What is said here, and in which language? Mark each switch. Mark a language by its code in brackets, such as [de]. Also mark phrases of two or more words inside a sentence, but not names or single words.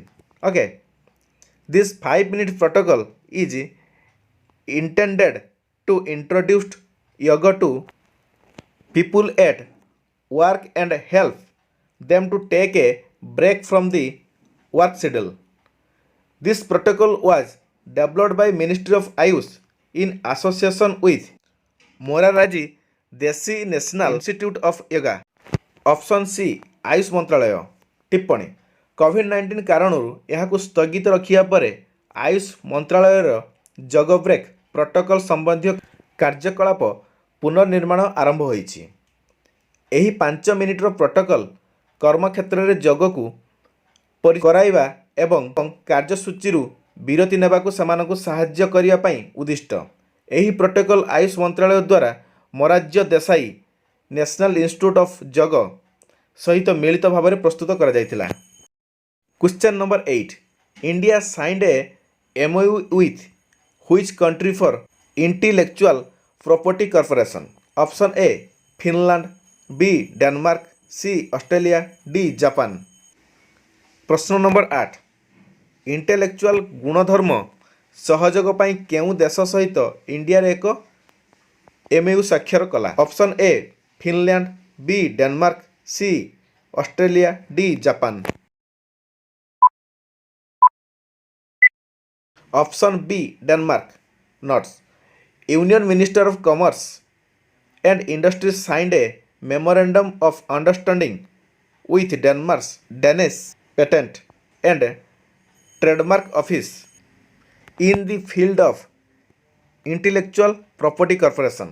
[en] Okay, this 5-minute protocol is intended to introduce yoga to people at work and help them to take a break from the work schedule. This protocol was developed by Ministry of Ayush in association with Morarji Desi National Institute of Yoga। Option C [or] ଆୟୁଷ ମନ୍ତ୍ରାଳୟ। ଟିପ୍ପଣୀ କୋଭିଡ୍-19 କାରଣରୁ ଏହାକୁ ସ୍ଥଗିତ ରଖିବା ପରେ ଆୟୁଷ ମନ୍ତ୍ରାଳୟର ଯୋଗ [en] break protocol [or] ସମ୍ବନ୍ଧୀୟ କାର୍ଯ୍ୟକଳାପ ପୁନର୍ନିର୍ମାଣ ଆରମ୍ଭ ହୋଇଛି। ଏହି 5 ମିନିଟ୍ର ପ୍ରୋଟୋକଲ କର୍ମକ୍ଷେତ୍ରରେ ଯୋଗକୁ କରାଇବା ଏବଂ କାର୍ଯ୍ୟସୂଚୀରୁ ବିରତି ନେବାକୁ ସେମାନଙ୍କୁ ସାହାଯ୍ୟ କରିବା ପାଇଁ ଉଦ୍ଦିଷ୍ଟ। ଏହି ପ୍ରୋଟୋକଲ ଆୟୁଷ ମନ୍ତ୍ରାଳୟ ଦ୍ୱାରା ମୋରାରଜୀ ଦେଶାଇ ନ୍ୟାସନାଲ୍ ଇନଷ୍ଟିଚ୍ୟୁଟ୍ ଅଫ୍ ଯୋଗ ସହିତ ମିଳିତ ଭାବରେ ପ୍ରସ୍ତୁତ କରାଯାଇଥିଲା। [en] question number 8 India signed a MOU with which country for intellectual property corporation? Option A ଫିନଲାଣ୍ଡ, B ଡେନମାର୍କ, C ଅଷ୍ଟ୍ରେଲିଆ, D ଜାପାନ। [or] ପ୍ରଶ୍ନ ନମ୍ବର 8 ଇଣ୍ଟେଲେକ୍ଚୁଆଲ ଗୁଣଧର୍ମ ସହଯୋଗ ପାଇଁ କେଉଁ ଦେଶ ସହିତ ଇଣ୍ଡିଆର ଏକ MOU ସ୍ୱାକ୍ଷର କଲା? ଅପସନ୍ ଏ ଫିନଲାଣ୍ଡ, B ଡେନମାର୍କ, C ଅଷ୍ଟ୍ରେଲିଆ, D ଜାପାନ। [en] Option B Denmark। Notes: Union Minister of Commerce and Industry signed a memorandum of understanding with Denmark's Danish Patent and Trademark Office in the field of intellectual property corporation.